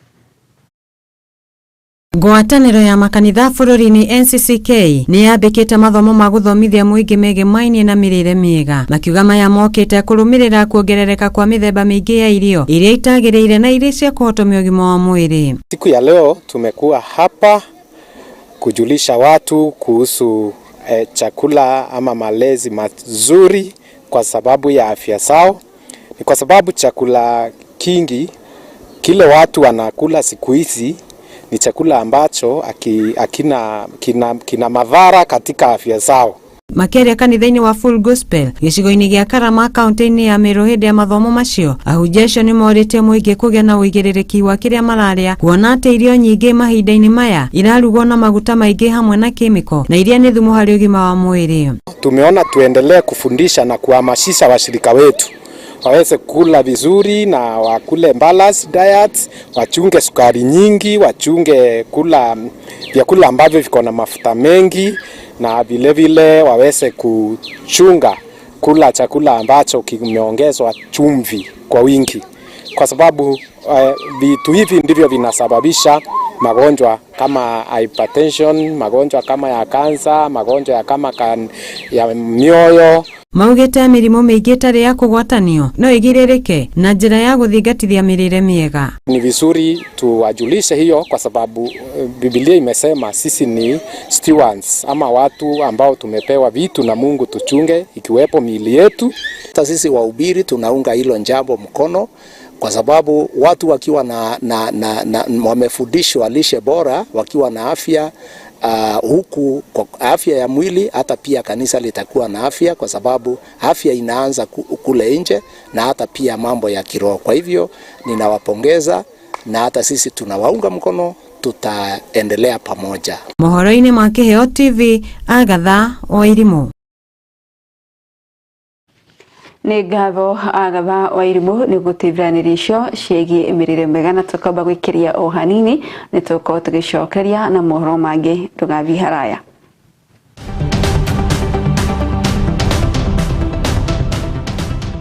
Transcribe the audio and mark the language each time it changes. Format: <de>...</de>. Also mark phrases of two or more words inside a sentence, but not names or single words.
<ki>Ngwatanĩro ya makanitha bũrũri-inĩ NCCK nĩ yambĩkĩte mathomo ma gũthomithia mũingĩ megiĩ maini na mĩrĩre mĩega. Makiuga maya mokĩte kũrũmĩrĩra kuongerereka kwa mĩthemba mĩingĩ ya irio iria itagĩrĩire na iria cia kũhotomia ũgima wa mwĩrĩ.</ki> <sw>Siku ya leo tumekuwa hapa kujulisha watu kuhusu chakula ama malezi mazuri kwa sababu ya afya zao. Ni kwa sababu chakula kingi kile watu wanakula siku hizi ni chakula ambacho kina madhara katika afya zao.</sw> <ki>Makeria kanitha-inĩ wa Full Gospel gĩcigo-inĩ gĩa Karama kaunti-inĩ ya Meru hĩndĩ ya mathomo macio, ahunjia acio nĩ morĩtie mũingĩ kũgĩa na ũigĩrĩrĩki wa kĩrĩa mararĩa, kuona atĩ irio nyingĩ mahinda-inĩ maya irarugwo na maguta maingĩ hamwe na kemiko na iria nĩ thumu harĩ ũgima wa mwĩrĩ.</ki> <sw>Tumeona tuendelee kufundisha na kuhamasisha washirika wetu waweze kula vizuri na wakule balanced diet, wachunge sukari nyingi, wachunge kula vyakula ambavyo viko na mafuta mengi, na vile vile waweze kuchunga kula chakula ambacho kimeongezwa chumvi kwa wingi, kwa sababu vitu hivi ndivyo vinasababisha magonjwa kama hypertension, magonjwa kama ya kansa, magonjwa kama ya mioyo.</sw> <ki>Maugĩte mĩrimũ mĩingĩ tarĩ ya kũgwatanio no ĩgirĩrĩke na njĩra ya gũthingatithia mĩrĩre mĩega.</ki> <sw>Ni vizuri tuwajulishe hiyo kwa sababu Biblia imesema sisi ni stewards ama watu ambao tumepewa vitu na Mungu tuchunge, ikiwepo miili yetu. Hata sisi wahubiri tunaunga hilo jambo mkono, kwa sababu watu wakiwa na wamefundishwa lishe bora, wakiwa na afya huku kwa afya ya mwili, hata pia kanisa litakuwa na afya, kwa sababu afya inaanza kule nje na hata pia mambo ya kiroho. Kwa hivyo ninawapongeza na hata sisi tunawaunga mkono, tutaendelea pamoja.</sw> <ki>Mohoro-inĩ ma Kĩheo TV, Agatha Wairimu. Nĩ ngatho Agatha Wairimu nĩ gũteithĩrĩria icio ciĩgiĩ mĩrĩre mĩega, na tũkamba gwĩkĩria o hanini nĩ tũkorwo tũgĩcokeria na mohoro mangĩ ndũgathiĩ haraya.</ki>